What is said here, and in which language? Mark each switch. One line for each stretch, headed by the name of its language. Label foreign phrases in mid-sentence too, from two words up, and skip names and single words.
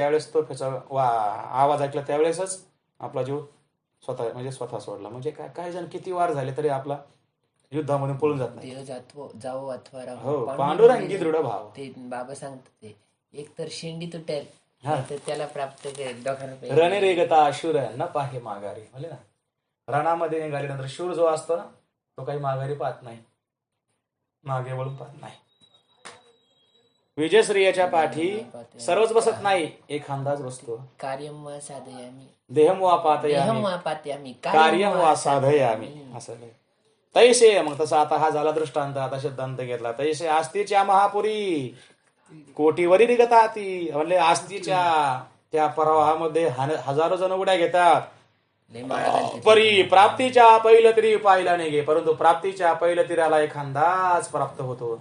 Marathi: ज्यावेळेस तो आवाज ऐकला त्यावेळेसच आपला जीव स्वतः सोडला. म्हणजे काही जण किती वार झाले तरी आपला युद्धामधून पळून जात नाही. जावो अथवा हो, पांडुरंगी दृढ भाव. ते बाबा सांगतात, ते एक तर शेंडी तुटेल तर त्याला प्राप्त रणे रेगता अशुर न पाहे माघारी, म्हणजे ना, रणामध्ये निघाल्यानंतर शूर जो असतो ना, तो काही माघारी पाहत नाही, मागे वळून पाहत नाही. विजयश्रीयाच्या पाठी सर्वच बसत नाही, एखादाच बसतो.
Sanskrit: कार्यम वा साधयामी, देहम वा पातयामी, कार्यम वा साधयामी,
Marathi: असं. तैसे, मग तसा आता हा झाला दृष्टांत, आता सिद्धांत घेतला. तैसे आस्तीच्या महापुरी कोटीवरी निघता ती, म्हणजे आस्तीच्या त्या प्रवाहामध्ये हजारो जण उड्या घेतात. परी प्राप्तीच्या पहिलं तरी पाहिला नाही गे, परंतु प्राप्तीच्या पहिलं तिराला एखादाच प्राप्त होतो.